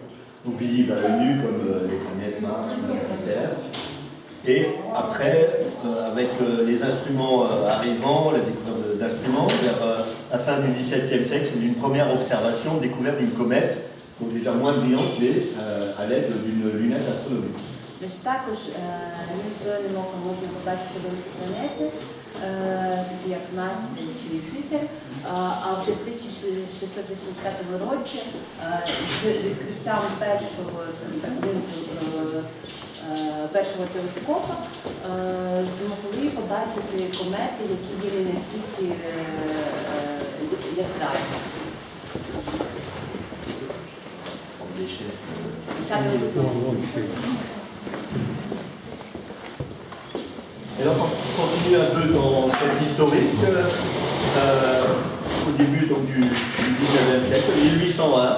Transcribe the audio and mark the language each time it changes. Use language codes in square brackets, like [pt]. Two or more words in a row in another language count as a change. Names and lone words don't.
[fr] Donc visibles à l'œil nu comme les planètes Mars ou Jupiter. Et après, avec les instruments arrivant, la découverte d'instruments, vers la fin du XVIIe siècle, c'est une première observation, découverte d'une comète, donc déjà moins brillante, mais à l'aide d'une lunette astronomique. [uk] Тож також неозброєним оком можна побачити великі планети, такі як Марс чи Юпітер, а вже в 1680 році з відкриттям першого телескопа змогли побачити комети, які були настільки яскраві. [fr] Et donc on continue un peu dans cette historique. Au début donc, du 19e siècle, 1801.